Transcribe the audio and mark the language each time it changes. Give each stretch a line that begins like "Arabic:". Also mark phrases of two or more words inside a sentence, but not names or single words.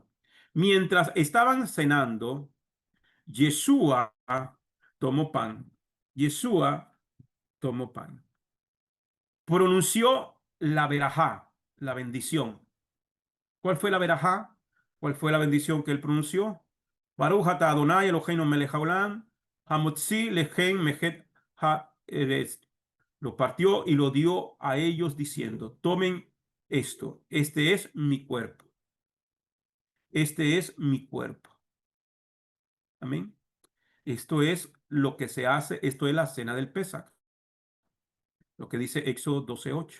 Spanish: Mientras estaban cenando, Yeshua tomó pan. Yeshua tomó pan. Pronunció la verajá, la bendición. ¿Cuál fue la verajá? ¿Cuál fue la bendición que él pronunció?
Hebrew: ברוך אתה אדוני אלוהינו מלך העולם, המוציא לחם מן הארץ.
Spanish: Lo partió y lo dio a ellos diciendo, tomen esto, este es mi cuerpo. Este es mi cuerpo. Amén. Esto es lo que se hace, esto es la cena del Pesach, lo que dice Éxodo 12:8.